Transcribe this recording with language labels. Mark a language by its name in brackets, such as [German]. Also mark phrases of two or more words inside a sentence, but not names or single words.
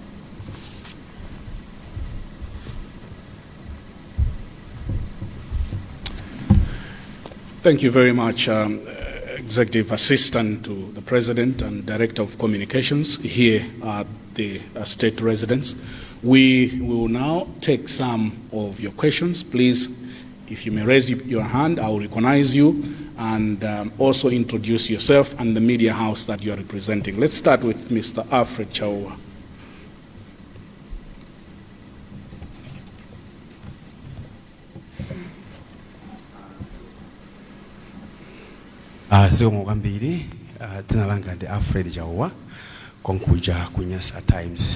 [English] Thank you very much, Executive Assistant to the President and Director of Communications here at the State Residence. We will now take some of your questions. Please, if you may raise your hand, I will recognize you, and also introduce yourself and the media house that you are representing. Let's start with Mr. Alfred Chakwera. [Nyanja] Zikomo kwambiri, dzina langa ndi Alfred Chakwera, konkuja ku Nyasa Times.